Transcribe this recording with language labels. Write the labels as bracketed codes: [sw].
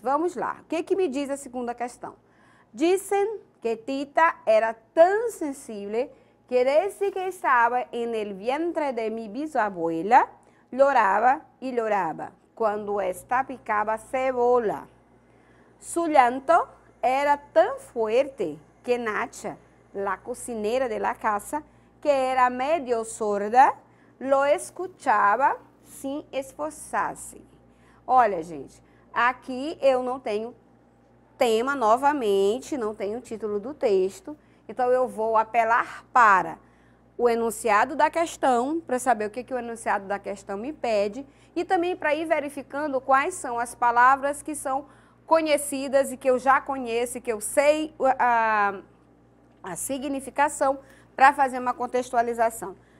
[pt] Vamos lá, o que me diz a segunda questão? [es] Dicen que Tita era tan sensible que desde que estaba en el vientre de mi bisabuela, lloraba y lloraba cuando ésta picaba cebolla. Su llanto era tan fuerte que Nacha, la cocinera de la casa, que era medio sorda, lo escuchaba sin esforçar-se. [pt] Olha, gente, aqui eu não tenho tema novamente, não tenho o título do texto, então eu vou apelar para o enunciado da questão, para saber o que o enunciado da questão me pede, e também para ir verificando quais são as palavras que são conhecidas e que eu já conheço, que eu sei a significação, para fazer uma contextualização.